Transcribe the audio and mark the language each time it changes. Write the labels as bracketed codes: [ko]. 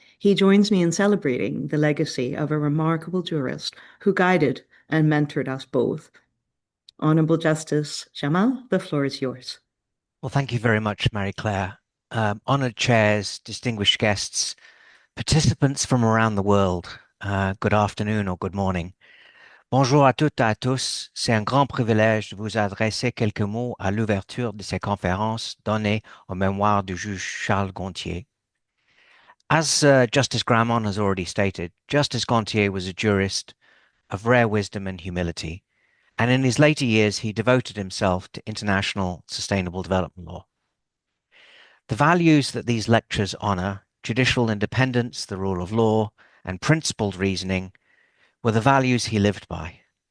[en] He joins me in celebrating the legacy of a remarkable jurist who guided and mentored us both. Honourable Justice Jamal, the floor is yours. Well, thank you very much, Marie-Claire. Honoured chairs, distinguished guests, participants from around the world, good afternoon or good morning. [fr] Bonjour à toutes et à tous. C'est un grand privilège de vous adresser quelques mots à l'ouverture de ces conférences données en mémoire du juge Charles Gonthier. [en] As Justice Grammond has already stated, Justice Gonthier was a jurist of rare wisdom and humility, and in his later years he devoted himself to international sustainable development law. The values that these lectures honour, judicial independence, the rule of law, and principled reasoning, were the values he lived by.